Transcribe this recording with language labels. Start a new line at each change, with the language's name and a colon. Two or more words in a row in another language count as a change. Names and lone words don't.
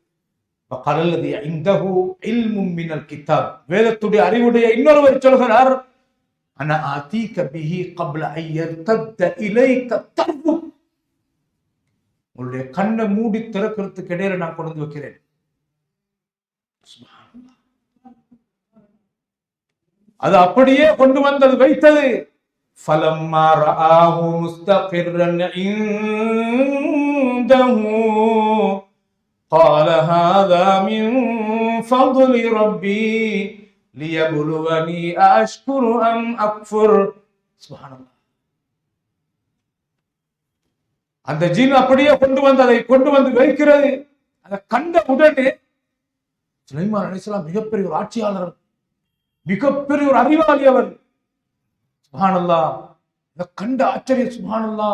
Tamil: வேதத்துடைய அறிவுடைய இன்னொருவர் சொல்கிறார், உங்களுடைய கண்ணை மூடி திறக்கிறதுக்கு இடையில நான் கொண்டு வந்து வைக்கிறேன். அது அப்படியே கொண்டு வந்தது வைத்தது.
Arabic: فَلَمَّا رَآهُ مُسْتَقِرًّا عِندَهُ قَالَ هَذَا مِنْ فَضْلِ رَبِّي لِيَبْلُوَنِي أَأَشْكُرُ أَمْ أَكْفُرُ.
Tamil: சுப்ஹானல்லாஹ். அந்த ஜின் அப்படியே அதை கொண்டு வந்து வைக்கிறது. அதை கண்ட உடனே சுலைமான் அலைஹிஸ்ஸலாம் மிகப்பெரிய ஒரு ஆட்சியாளர், மிகப்பெரிய ஒரு அறிவாளி அவர். சுப்ஹானல்லாஹ். இதை கண்ட ஆச்சரியம். சுப்ஹானல்லாஹ்.